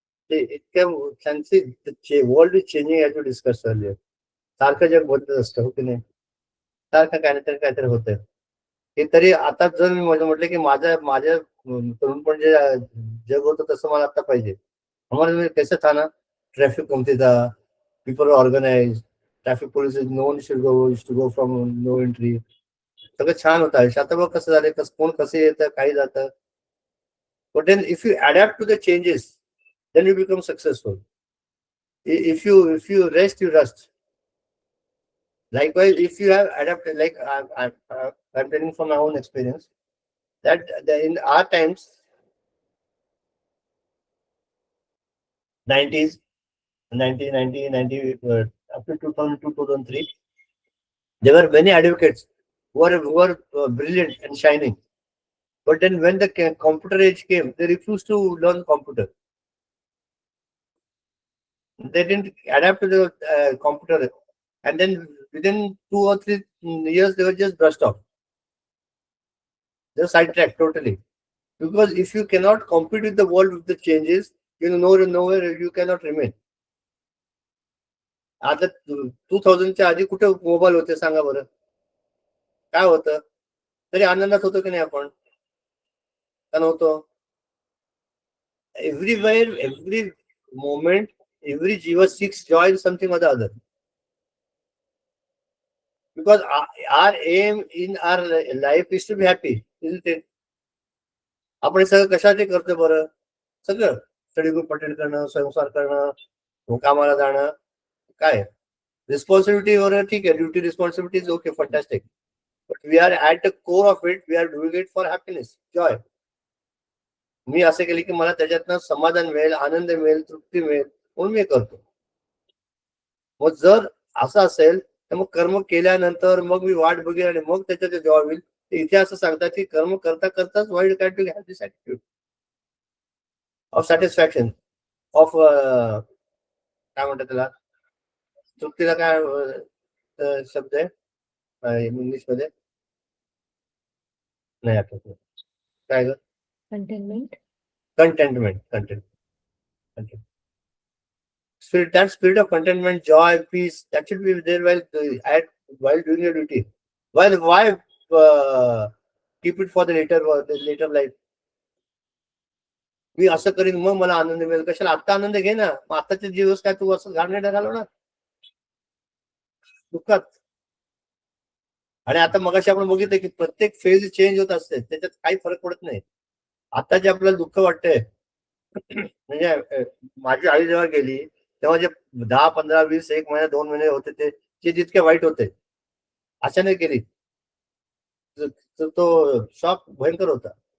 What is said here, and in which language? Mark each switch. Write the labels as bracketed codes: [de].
[en] It can see the world is changing as we discussed earlier. [mr] सारखं जग बदलत असतं हो की नाही, सारखं काहीतरी होतंय. हे तरी आता जर मी म्हटलं की माझ्या तरुणपण जे जग होतं तसं मला आता पाहिजे. [hi] हमारे कैसे था ना, ट्रैफिक कमती था, [en] people were organized, traffic police no one used to go from no entry. [mr] सगळं छान होतं आयुष्य. आता बघ कसं झालंय, कोण कसं येतं, काही जातं. [en] But then if you adapt to the changes, then you become successful. If you rest, you rust. Likewise, if you have adapted, like I'm telling from my own experience, that in our times, 90s, 1990, up to 2002, 2003, there were many advocates who were brilliant and shining. But then when the computer age came, they refused to learn computer. They didn't adapt to the computer. And then within 2 or 3 years, they were just brushed off. They're sidetracked totally. Because if you cannot compete with the world with the changes, nowhere you cannot remain. [mr] आता 2000च्या आधी कुठे mobile होते सांगा बरं, काय होतं? तरी आनंदात होतो की नाही आपण? का नव्हतो? [en] Everywhere, every moment, every jiva seeks joy in something or the other. Because our aim in our life is to be happy, isn't it? [mr] आपण सगळं कशासाठी करतो बरं? सगळं स्टडी ग्रुप अटेंड करणं, संसार करणं, कामाला जाणं, काय रिस्पॉन्सिबिलिटी वगैरे ठीक आहे, [en] Duty responsibility is okay, fantastic. But we are at the core of it, we are doing it for happiness, joy. [mr] मी असं केलं की मला त्याच्यातनं समाधान मिळेल, आनंद मिळेल, तृप्ती मिळेल, म्हणून मी करतो. मग जर असं असेल तर मग कर्म केल्यानंतर मग मी वाट बघेल आणि मग त्याच्यात जॉय होईल. इथे असं सांगतात की कर्म करता करताच [en] wild cat to have this attitude of satisfaction, [mr] of काय म्हणतात त्याला, तृप्तीला काय शब्द आहे इंग्लिश मध्ये, नाही आठवत, काय ग? [en] Contentment. Spirit, that spirit of contentment, joy, peace, that should be there while doing your duty. Why keep it for the later life? [mr] मी असं करीन मग मला आनंद मिळेल. कशाला? आता आनंद घे ना. मग आताचे दिवस काय तू असं घालवणार घालवणार दुःखात. आणि आता मगाशी आपण बघितलं की प्रत्येक फेज चेंज होत असते, त्याच्यात काही फरक पडत नाही. आता जे आपल्याला दुःख वाटतंय, म्हणजे माझी आई जेव्हा गेली तेव्हा जे 10, 15, 20, 1 महिना 2 महिने होते ते जितके वाईट होते, अचानक गेली तो शॉक भयंकर होता.